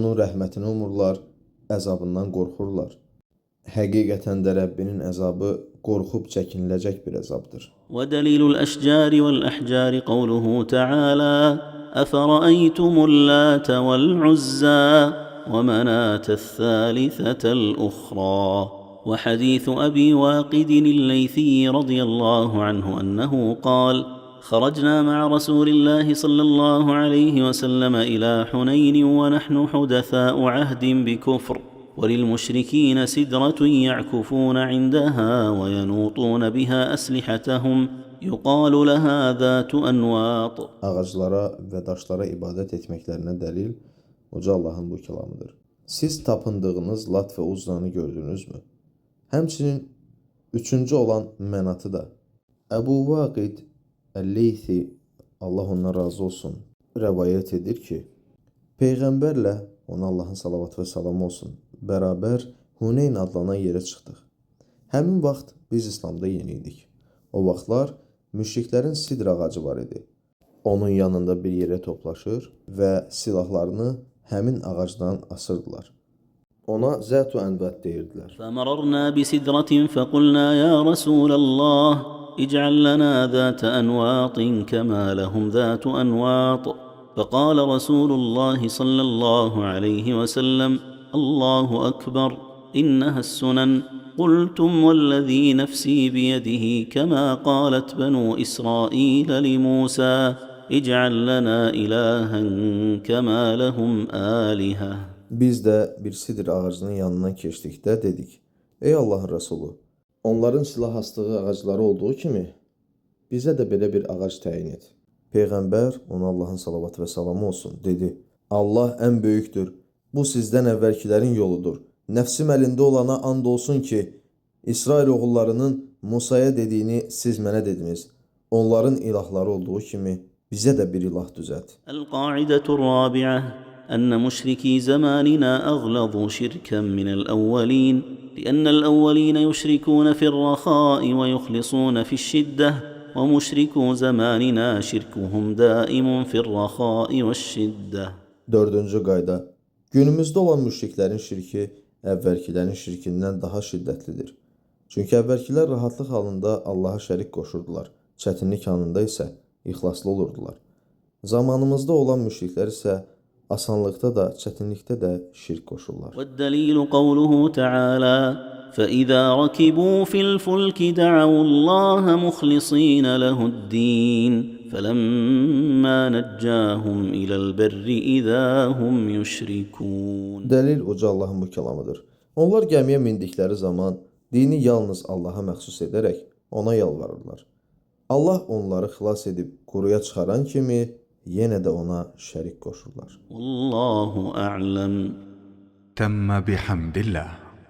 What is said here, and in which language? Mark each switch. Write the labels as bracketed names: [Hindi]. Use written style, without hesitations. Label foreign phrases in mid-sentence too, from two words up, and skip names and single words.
[Azerbaijani] Onun rəhmətini umurlar, əzabından qorxurlar. Həqiqətən də Rəbbinin əzabı qorxub çəkiniləcək bir əzabdır. [Arabic] ودليل الأشجار والأحجار قوله تعالى أفرأيتم اللات والعزى ومناة الثالثة الأخرى وحديث أبي واقد الليثي رضي الله عنه أنه قال خرجنا مع رسول الله صلى الله عليه وسلم إلى حنين ونحن حدثاء عهد بكفر وللمشركين سدرة يعكفون عندها وينوطون بها أسلحتهم يقال لها ذات أنواط. [Azerbaijani] Ağaclara və daşlara ibadət etməklərinə dəlil Uca Allahın bu kəlamıdır. Siz tapındığınız Lat və Uzzanı gördünüzmü? Həmçinin üçüncü olan Mənatı da. Əbu Vaqid Əl-Leythi, Allah ondan razı olsun, rəvayət edir ki, Peyğəmbərlə, ona Allahın salavatı və salamı olsun, bərabər Huneyn adlanan yerə çıxdıq. Həmin vaxt biz İslamda yeni idik. O vaxtlar müşriklərin sidr ağacı var idi. Onun yanında bir yerə toplaşır və silahlarını həmin ağacdan asırdılar. Ona Zət-ü Ənvət deyirdilər. [Arabic] فمررنا بسدرة فقلنا يا رسول الله اجعل لنا ذات أنواط كما لهم ذات أنواط فقال رسول الله صلى الله عليه وسلم الله أكبر إنها السنن قلتم والذي نفسي بيده كما قالت بنو إسرائيل لموسى اجعل لنا إلها كما لهم آلهة. [Azerbaijani] Biz də bir sidr ağacının yanından keçdikdə dedik, ey Allahın Rəsulu, onların silah astığı ağacları olduğu kimi bizə də belə bir ağac təyin et. Peyğəmbər, ona Allahın salavatı və salamı olsun, dedi, Allah ən böyükdür, bu sizdən əvvəlkilərin yoludur. Nəfsim əlində olana and olsun ki, İsrail oğullarının Musaya dediyini siz mənə dediniz. Onların ilahları olduğu kimi bizə də bir ilah düzət. [Arabic] القاعدة الرابعة أن مشركي زماننا أغلظوا شركا من الأولين لأن الأولين يشركون في الرخاء ويخلصون في الشدة ومشركو زماننا شركهم دائم في الرخاء والشدة. [Azerbaijani] Dördüncü qayda. Günümüzdə olan müşriklərin şirki əvvəlkilərin şirkindən daha şiddətlidir. Çünki əvvəlkilər rahatlıq halında Allaha şərik qoşurdular. Çətinlik anında isə ixlaslı olurdular. Zamanımızda olan müşriklər isə asanlıqda da, çətinlikdə də şirk qoşurlar. [Arabic] والدليل قوله تعالى فإذا ركبوا في الفلك دعوا الله مخلصين له الدين فلما نجاهم إلى البر إذا هم يشركون. [Azerbaijani] Dəlil Uca Allahın bu kəlamıdır. Onlar gəmiyə mindikləri zaman dini yalnız Allaha məxsus edərək ona yalvarırlar. Allah onları xilas edib quruya çıxaran kimi yenə də ona şərik qoşurlar. [Arabic] والله أعلم. تم بحمد الله.